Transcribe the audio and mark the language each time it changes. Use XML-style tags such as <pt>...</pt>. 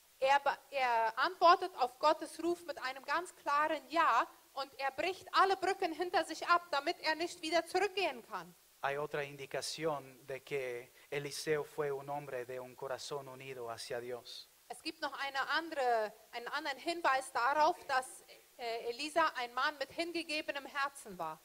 <de>Er antwortet auf Gottes Ruf mit einem ganz klaren Ja und er bricht alle Brücken hinter sich ab, damit er nicht wieder zurückgehen kann.</de> <es>Hay otra indicación de que Eliseo fue un hombre de un corazón unido hacia Dios.</es> <de>Es gibt noch einen anderen Hinweis darauf, dass Elisa ein Mann mit hingegebenem Herzen war.</de>